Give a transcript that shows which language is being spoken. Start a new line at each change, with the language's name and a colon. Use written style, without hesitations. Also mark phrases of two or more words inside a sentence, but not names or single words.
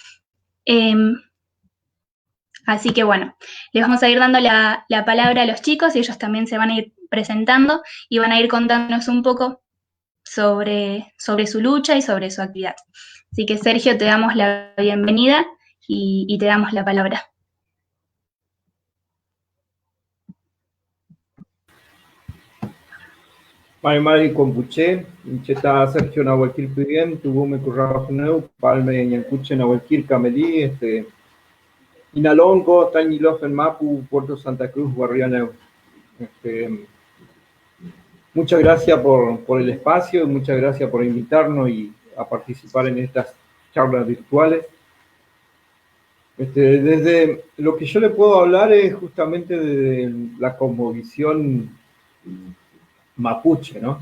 Spanish: Así que bueno, les vamos a ir dando la palabra a los chicos y ellos también se van a ir presentando y van a ir contándonos un poco sobre su lucha y sobre su actividad. Así que Sergio, te damos la bienvenida y te damos la palabra.
Mapuche: Mai Compuche, Cheta Sergio Nahualquil Pidien, Tubume Currabajuneu, Palme Ñancuche Nahualquil Camelí, Inalongo, Tañilofen Mapu, Puerto Santa Cruz, Guarrianeu.
Spanish: Muchas gracias por el espacio, muchas gracias por invitarnos y a participar en estas charlas virtuales. Desde lo que yo le puedo hablar es justamente de la cosmovisión mapuche, ¿no?